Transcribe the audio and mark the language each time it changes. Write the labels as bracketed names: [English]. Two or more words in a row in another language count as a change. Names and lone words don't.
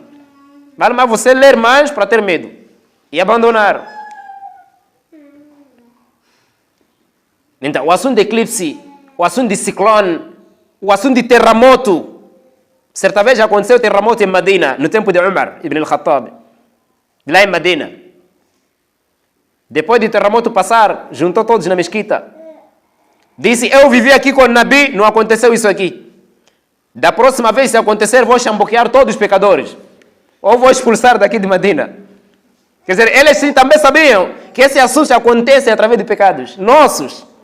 [Portuguese] Vale mais você ler mais para ter medo e abandonar. Então, o assunto de eclipse, o assunto de ciclone, o assunto de terremoto. Certa vez já aconteceu terremoto em Medina, no tempo de Umar ibn al-Khattab, lá em Medina. Depois do terremoto passar, juntou todos na mesquita. Disse: eu vivi aqui com o Nabi, não aconteceu isso aqui. Da próxima vez, se acontecer, vou chamboquear todos os pecadores. Ou vou expulsar daqui de Medina. Quer dizer, eles sim também sabiam que esse assunto acontece através de pecados nossos.